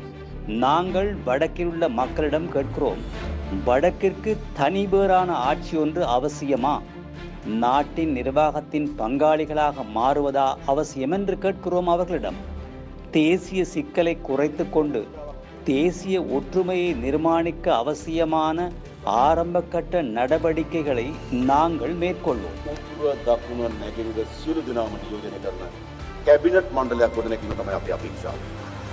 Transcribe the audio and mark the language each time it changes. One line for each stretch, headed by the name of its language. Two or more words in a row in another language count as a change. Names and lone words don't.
Tamil: நாங்கள் வடக்கில் உள்ள மக்களிடம் கேட்கிறோம், வடக்கிற்கு தனி வேறான ஆட்சி ஒன்று அவசியமா? நாட்டின் நிர்வாகத்தின் பங்காளிகளாக மாறுவதா அவசியம் என்று கேட்கிறோம் அவர்களிடம். தேசிய சிக்கலை குறைத்து கொண்டு தேசிய ஒற்றுமையை நிர்மாணிக்க அவசியமான ආරම්භ කட்ட நடவடிக்கைகளை நாங்கள் மேற்கொள்வோம்.
Sinhala: දකුණ නැගෙනහිර සියලු දෙනාම නියෝජනය කරන කැබිනට් මණ්ඩලයක් ගොඩනැගීම තමයි අපේ අපේක්ෂාව.